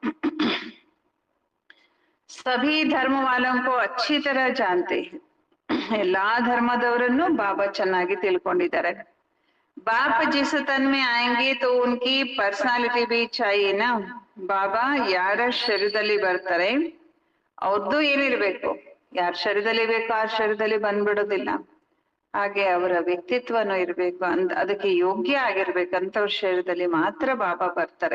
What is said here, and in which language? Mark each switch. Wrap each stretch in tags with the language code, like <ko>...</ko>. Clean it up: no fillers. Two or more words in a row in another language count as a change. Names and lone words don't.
<hi>सभी धर्म वालों को अच्छी तरह जानते हैं.</hi> <kn>ಎಲ್ಲಾ ಧರ್ಮದವರನ್ನು ಬಾಬಾ ಚೆನ್ನಾಗಿ ತಿಳ್ಕೊಂಡಿದ್ದಾರೆ.</kn> <hi>बाप जिस तन में आयेंगे तो उनकी पर्सनालिटी भी चाहिये ना.</hi> <kn>ಬಾಬಾ ಯಾರ ಶರೀರದಲ್ಲಿ ಬರ್ತಾರೆ ಅವ್ರದ್ದು ಏನಿರ್ಬೇಕು, ಯಾರ ಶರೀರದಲ್ಲಿ ಬೇಕೋ ಆ ಶರೀರದಲ್ಲಿ ಬಂದ್ಬಿಡೋದಿಲ್ಲ, ಹಾಗೆ ಅವರ ವ್ಯಕ್ತಿತ್ವನೂ ಇರ್ಬೇಕು, ಅದಕ್ಕೆ ಯೋಗ್ಯ ಆಗಿರ್ಬೇಕಂತವ್ರ ಶರೀರದಲ್ಲಿ ಮಾತ್ರ ಬಾಬಾ ಬರ್ತಾರೆ.</kn>